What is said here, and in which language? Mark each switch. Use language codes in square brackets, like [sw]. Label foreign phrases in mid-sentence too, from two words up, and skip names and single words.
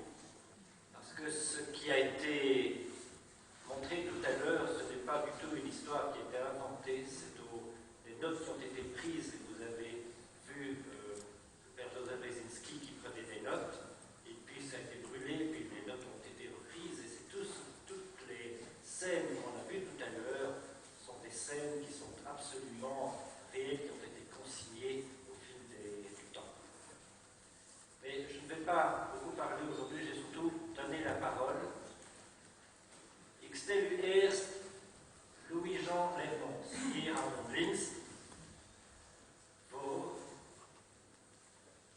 [fr] Parce que ce qui a été montré tout à l'heure, ce n'est pas du tout une histoire qui a été inventée, c'est des notes qui ont été prises, et vous avez vu le père Joseph Brzezinski qui prenait des notes, et puis ça a été brûlé, puis les notes ont été reprises, et c'est toutes les scènes qu'on a vues tout à l'heure sont des scènes qui sont absolument réelles, qui ont été consignées au fil du temps. Mais je ne vais pas beaucoup parler aujourd'hui, j'ai surtout donné la parole. [nl] Ik stel u eerst Louis-Jean Leymonts hier aan het links voor.